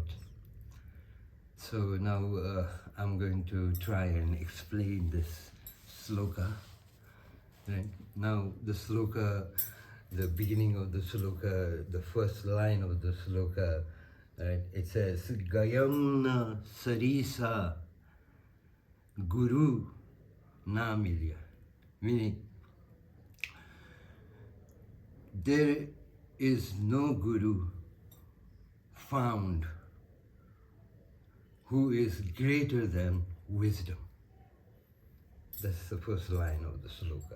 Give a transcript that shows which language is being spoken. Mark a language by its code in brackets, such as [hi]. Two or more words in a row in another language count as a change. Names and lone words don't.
[en] So now I'm going to try and explain this sloka. Right? Now the sloka, the beginning of the sloka, the first line of the sloka, right? It says, [hi] ज्ञान सरीखा, गुरु न मिलिया. [en] Meaning, there is no guru found who is greater than wisdom. That's the first line of the sloka.